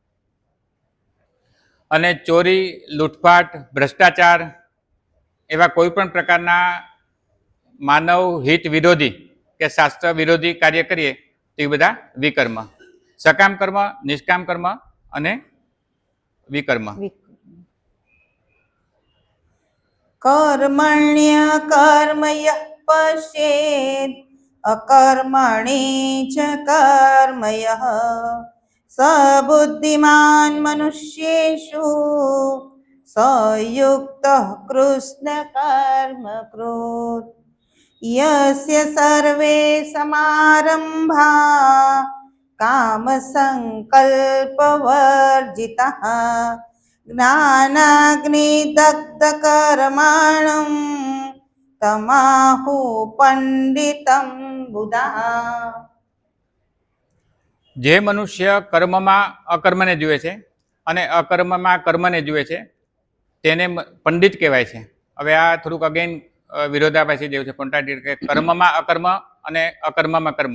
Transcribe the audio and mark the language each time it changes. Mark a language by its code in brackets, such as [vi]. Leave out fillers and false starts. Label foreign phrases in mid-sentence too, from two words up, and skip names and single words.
[gu] અને ચોરી, લૂંટફાટ, ભ્રષ્ટાચાર એવા કોઈ પણ પ્રકારના માનવ હિત વિરોધી કે શાસ્ત્ર વિરોધી કાર્ય કરીએ તો એ બધા વિકર્મ. સકામ કર્મ, નિષ્કામ કર્મ અને વિકર્મ. [sa] કર્મણ્ય કર્મયઃ पश्येत् अकर्मणि च कर्मयः स बुद्धिमान् मनुष्येषु स युक्तः कृष्णकर्मकृत् यस्य सर्वे समारम्भा कामसङ्कल्पवर्जितः ज्ञानाग्निदग्धकर्माणं तमाहु પંડિતમ બુધા. [gu] જે મનુષ્ય કર્મમાં અકર્મને જુએ છે અને અકર્મમાં કર્મને જુએ છે તેને પંડિત કહેવાય છે. હવે આ થોડુંક અગેન વિરોધાભાસી જેવું છે, કોન્ટ્રાડિક્ટ, કે કર્મમાં અકર્મ અને અકર્મમાં કર્મ.